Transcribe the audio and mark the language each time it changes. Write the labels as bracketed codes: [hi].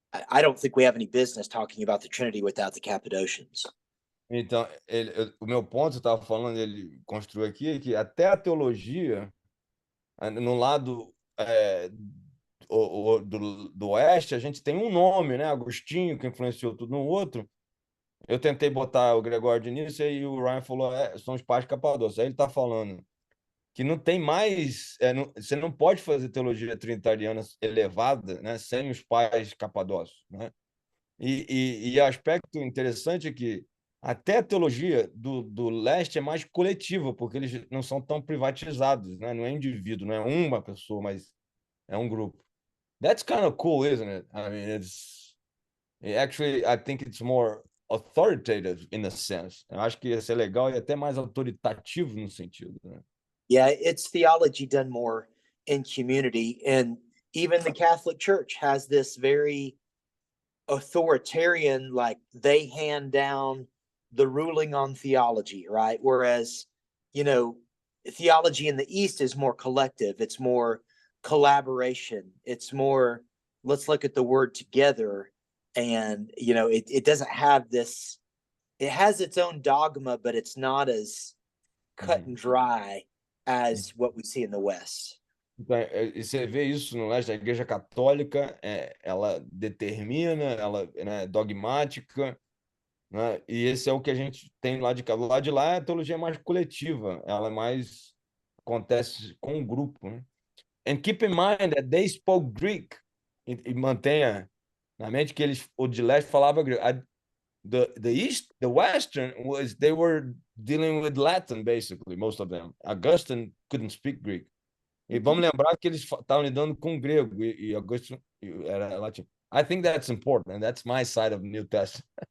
[en] I don't think we have any business talking about the Trinity without the Cappadocians. [pt] Então, o meu ponto, eu estava falando, ele construiu aqui, é que até a teologia, no lado do oeste, a gente tem um nome, né? Agostinho, que influenciou tudo no outro. Eu tentei botar o Gregório de Nyssa e o Ryan falou, são os pais capadócios. Aí ele está falando que não tem mais, você não pode fazer teologia trinitariana elevada, né, sem os pais capadócios, né? E aspecto interessante é que até a teologia do leste é mais coletiva, porque eles não são tão privatizados, né? Não é indivíduo, não é uma pessoa, mas é um grupo. [en] That's kind of cool, isn't it? I mean, actually, I think it's more authoritative in a sense. [pt] Eu acho que ia ser legal e até mais autoritativo no sentido, né? [en] Yeah, it's theology done more in community, and even the Catholic Church has this very authoritarian, like they hand down the ruling on theology, right? Whereas, theology in the East is more collective. It's more collaboration. It's more, let's look at the word together. And, it doesn't have this, it has its own dogma, but it's not as cut and dry as what we see in the West. [pt] Então, e você vê isso no leste, a Igreja Católica, ela determina, ela é dogmática, né? E esse é o que a gente tem lá de cá. Lá de lá, a teologia é mais coletiva, ela acontece com um grupo, né? [en] And keep in mind that they spoke Greek, [pt] e mantenha na mente que o de leste falava grego. [en] The Western they were dealing with Latin, basically, most of them. Augustine couldn't speak Greek. [pt] E vamos lembrar que eles estavam lidando com grego e Augustine era latim. [en] I think that's important, and that's my side of the New Testament.